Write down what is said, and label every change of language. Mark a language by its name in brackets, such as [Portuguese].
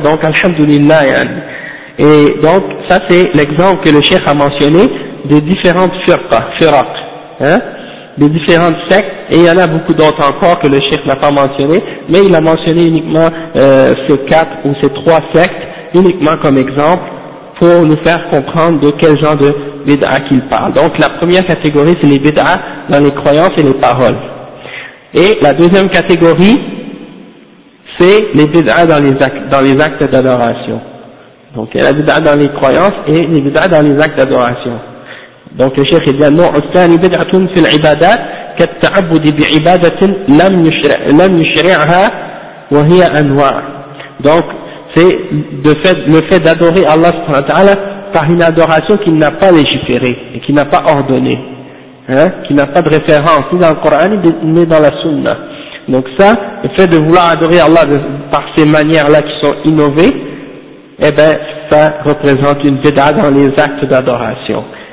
[French] Donc, alhamdoulilah. Et donc, ça c'est l'exemple que le cheikh a mentionné, des différentes firqas, hein, des différentes sectes, et il y en a beaucoup d'autres encore que le cheikh n'a pas mentionné, mais il a mentionné uniquement ces quatre ou ces trois sectes uniquement comme exemple pour nous faire comprendre de quel genre de bid'a qu'il parle. Donc la première catégorie c'est les bid'a dans les croyances et les paroles, et la deuxième catégorie c'est les bid'a dans les actes d'adoration. Donc il y a la bid'a dans les croyances et les bid'a dans les actes d'adoration. Donc le cheikh dit [Arabic] النوع الثاني بدعة في العبادات كالتعبد بعبادة لم يشرعها وهي أنواع. [French] Donc c'est le fait d'adorer Allah subhanahu wa ta'ala par une adoration qu'il n'a pas légiférée et qu'il n'a pas ordonnée, hein, qui n'a pas de référence ni dans le Coran ni dans la Sunna. Donc ça, le fait de vouloir adorer Allah par ces manières-là qui sont innovées, eh ben ça représente une bid'a dans les actes d'adoration.